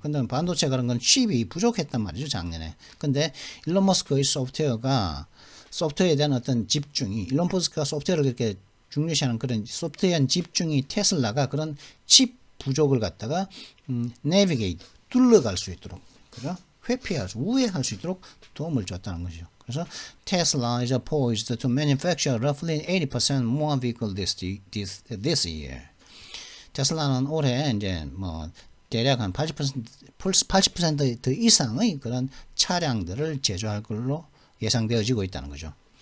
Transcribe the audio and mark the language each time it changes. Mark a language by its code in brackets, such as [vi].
[ko] 근데 반도체 그런 건 칩이 부족했단 말이죠 작년에. 근데 일론 머스크의 소프트웨어에 대한 어떤 집중이 일론 머스크가 소프트웨어를 그렇게 중요시하는 그런 소프트웨어 집중이 테슬라가 그런 칩 부족을 갖다가 내비게이트 둘러갈 수 있도록 그죠? 우회할 수 있도록 도움을 줬다는 거죠. 그래서 [en] Tesla is poised to manufacture roughly 80% more vehicles this year. [ko] 테슬라는 올해 이제 뭐 대략 한 80% 더 이상의 그런 차량들을 제조할 걸로 예상되어지고 있다는 거죠.